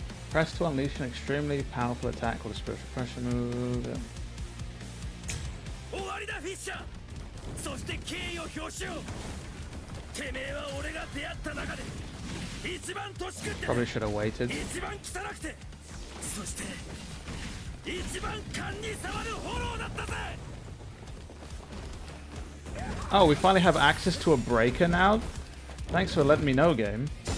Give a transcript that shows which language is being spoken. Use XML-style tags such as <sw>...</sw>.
<en>Press to unleash an extremely powerful attack called a spiritual pressure move. Yeah.</en> <ja>終わりだフィッシャーそして敬意を表しようてめえは俺が出会った中で一番年食って</ja> <en>Probably should have waited.</en> <ja>一番汚くてそして一番勘に触るフォローだったぜ</ja> <en>Oh, we finally have access to a breaker now? Thanks for letting me know, game.</en>